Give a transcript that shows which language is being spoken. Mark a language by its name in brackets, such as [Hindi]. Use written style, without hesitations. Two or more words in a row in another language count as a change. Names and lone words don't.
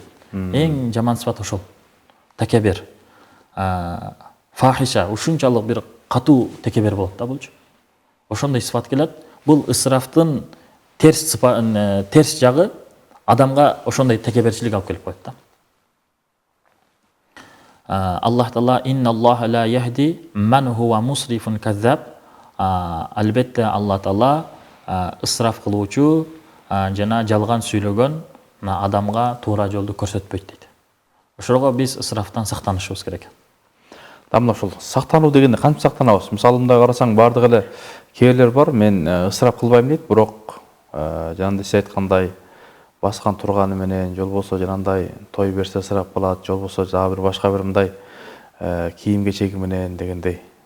[Kyrgyz] Эң жаман сыфат ошол. Текебер. Фахиша, ушунчалык бир катуу текебер болот да булчу. Ошондой сыфат келет. Бул ысрафтын терс жагы адамга ошондой текеберчилик алып келип коет да. [Arabic] الله تعالى إن الله لا يهدي من هو مسرف كذاب. [Kyrgyz] Албетте Аллах Таала ысраф кылуучу жана жалган сүйлөгөн адамга туура жолду көрсөтпөйт дейт. Ошого биз ысрафтан сактанышыбыз керек. Мына ушул сактануу дегенде кантип сактанабыз? Мисалы мындай карасаң, бардык эле кээрлер бар, мен ысраф кылбайм дейт, бирок жанагындай сиз айткандай баскан турганы менен, же болбосо жанагындай той берсе ысраф кылат, же болбосо дагы бир башка бир мындай кийим кечеги менен дегендей.